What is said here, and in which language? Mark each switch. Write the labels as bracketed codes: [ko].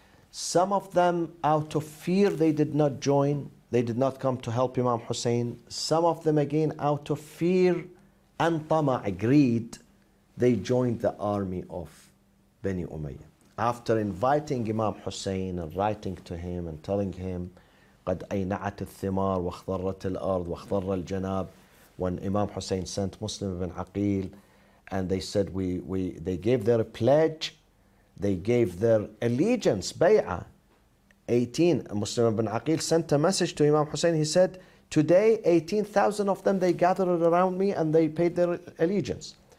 [en] Some of them, out of fear, they did not join. They did not come to help Imam Hussain. Some of them, again, out of fear and tama, agreed. They joined the army of Bani Umayyah. After inviting Imam Hussain and writing to him and telling him, [ar] قد أينعت الثمار واخضرت الأرض واخضر الجناب. [en] When Imam Hussain sent Muslim ibn Aqil, and they said they gave their pledge, they gave their allegiance, bay'ah. 18, Muslim ibn Aqil sent a message to Imam Hussain. He said, today 18,000 of them, they gathered around me and they paid their allegiance.